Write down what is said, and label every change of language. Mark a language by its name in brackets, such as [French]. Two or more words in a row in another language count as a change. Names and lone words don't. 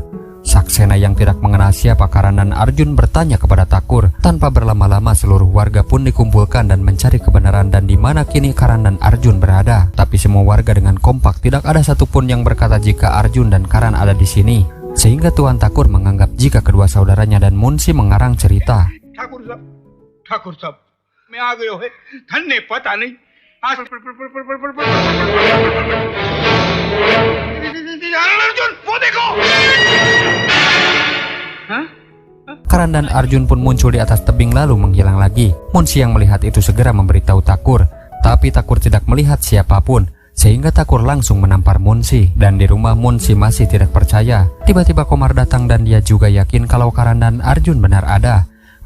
[Indonesian] Saksena yang tidak mengenal siapa Karan dan Arjun bertanya kepada Thakur. Tanpa berlama-lama seluruh warga pun dikumpulkan dan mencari kebenaran dan di mana kini Karan dan Arjun berada. Tapi semua warga dengan kompak, tidak ada satupun yang berkata jika Arjun dan Karan ada di sini. Sehingga Tuan Thakur menganggap jika kedua saudaranya dan Munsi mengarang cerita. [Hindi] ठाकुर साहब मैं आ गयो है धन्य पता नहीं अर्जुन वो देखो [Indonesian] Karan dan Arjun pun muncul di atas tebing lalu menghilang lagi. Munsi yang melihat itu segera memberitahu Thakur, tapi Thakur tidak melihat siapapun. Sehingga Thakur langsung menampar Munsi. Dan di rumah Munsi masih tidak percaya. Tiba-tiba Komar datang dan dia juga yakin kalau Karan dan Arjun benar ada.